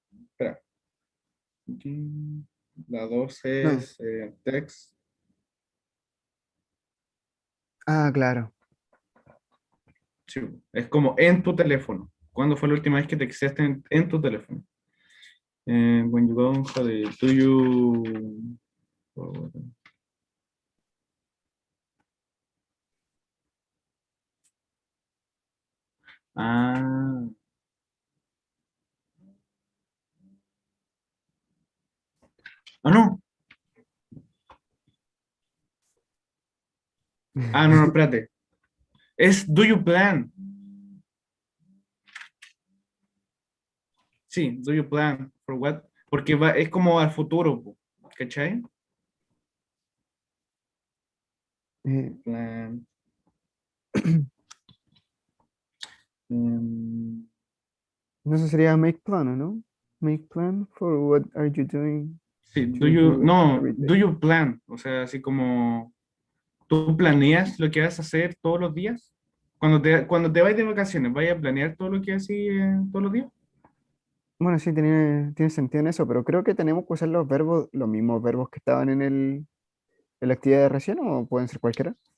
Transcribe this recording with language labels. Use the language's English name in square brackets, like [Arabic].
[Spanish] espera. La 2 No. es text. Ah, claro. Sí, es como en tu teléfono. ¿Cuándo fue la última vez que te texteaste en tu teléfono? [English] When you go on holiday, do you... Ah. [Spanish] Ah, no. Ah, no, espérate. Es [English] do you plan. Sí, do you plan for what? [Spanish] Porque es como al futuro, po, ¿cachai? [English] Plan. [Spanish] No, eso sería [English] make plan, [Spanish] ¿o no? [English] Make plan for what are you doing [Spanish] Sí, [English] to do [Spanish] no, [English] every day. do you plan, [Spanish] o sea, así como tú planeas lo que vas a hacer todos los días. Cuando te vayas de vacaciones, ¿vayas a planear todo lo que haces todos los días? Bueno, sí, tiene sentido en eso, pero creo que tenemos que usar los verbos, los mismos verbos que estaban en la actividad de recién, o pueden ser cualquiera.